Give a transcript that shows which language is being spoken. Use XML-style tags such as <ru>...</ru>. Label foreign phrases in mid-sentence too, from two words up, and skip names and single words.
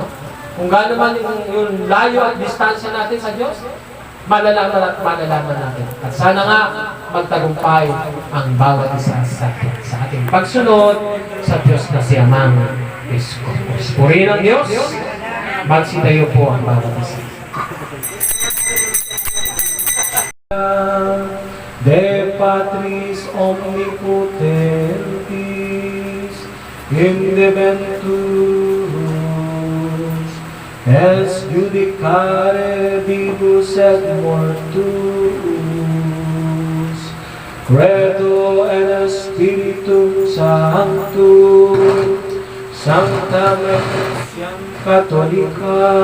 <tl>Kung gaano man yung layo at distansya natin sa Diyos, malalaman at malalaman natin. At sana nga magtagumpay ang bawat isa sa ating pagsunod sa Diyos na si Amang Iskopkos. Purihin ang Diyos, magsitayo po ang bawat isa.</tl> <la>De Patris omnipotentis, indeventurus, es judicare vivus et mortus, credo en Spiritum Sanctum, Sancta Ecclesiam Catholica,</la>